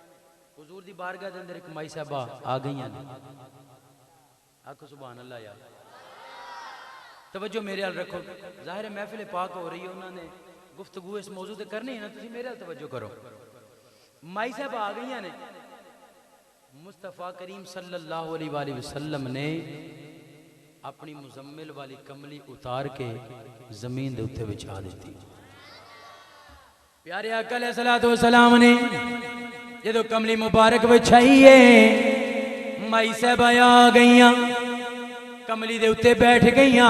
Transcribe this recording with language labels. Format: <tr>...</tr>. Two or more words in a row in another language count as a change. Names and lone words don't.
<pa>حضور دی بارگاہ دے اندر ایک مائی صاحبہ آ گئی نے، آکھو</pa> <ar>سبحان الله</ar> <pa>यार। توجہ میرے حال رکھو، ظاہر ہے محفل پاک ہو رہی ہے، انہوں نے گفتگو اس موضوع تے کرنی ہے نا، تسی میرے حال توجہ کرو. مائی صاحبہ آ گئی نے، مصطفیٰ کریم</pa> <ar>صلى الله عليه وسلم</ar> <pa>نے اپنی مزمل والی کملی اتار کے زمین دے اتے بچھا دی. پیارے آقا</pa> <ar>عليه الصلاة والسلام</ar> <pa>نے جدوں کملی مبارک بچھائی ہے، مائی صاحبہ آ گئیاں، کملی دے اتے بیٹھ گئیاں.</pa>